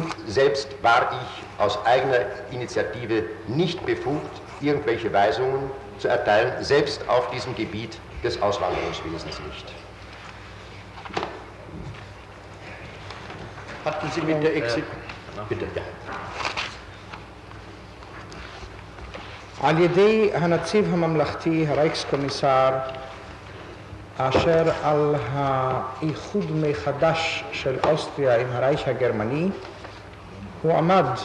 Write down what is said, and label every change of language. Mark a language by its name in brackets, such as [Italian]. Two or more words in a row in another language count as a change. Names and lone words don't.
[German] Selbst war ich aus eigener Initiative nicht befugt, irgendwelche Weisungen zu erteilen, selbst auf diesem Gebiet des Auswanderungswesens nicht. Hatten Sie mit der Bitte, ja. [Hebrew] על ידי הנציב הממלכתי, הרייקסקומיסר, אשר על האיחוד מחדש של אוסטריה עם הרייך הגרמני, הוא עמד